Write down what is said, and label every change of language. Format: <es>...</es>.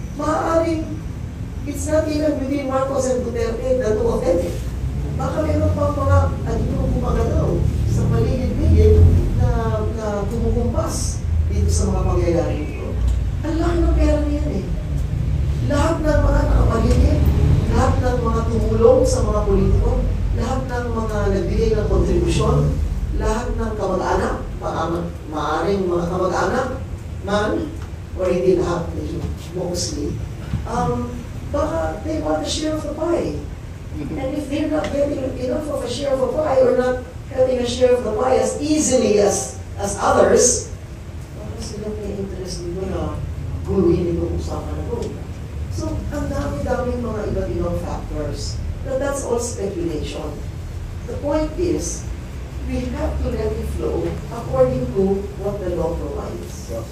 <tl>Maaaring</tl> <en>it's not even within Marcos and Duterte, the two of them.</en> <tl>Baka meron pang mga kumagalaw sa paligid-ligid na kumukumpas dito sa mga pangyayari dito. Ang laki ng pera niyan eh. Lahat ng mga nakapaligid, lahat ng mga tumulong sa mga politiko, lahat ng mga nagbigay ng kontribusyon, lahat ng kamag-anak, maaaring mga kamag-anak, man, or hindi lahat,</tl> <en>mostly, baka they want a share of the pie. And if they're not getting enough of a share of a pie or not having a share of the pie as easily as others,</en> <tl>baka sila may interest dito na guluhin itong usapan na ito. So, ang dami-daming mga iba't ibang factors.</tl> <en>But that's all speculation. The point is, we have to let it flow according to what the law provides.</en>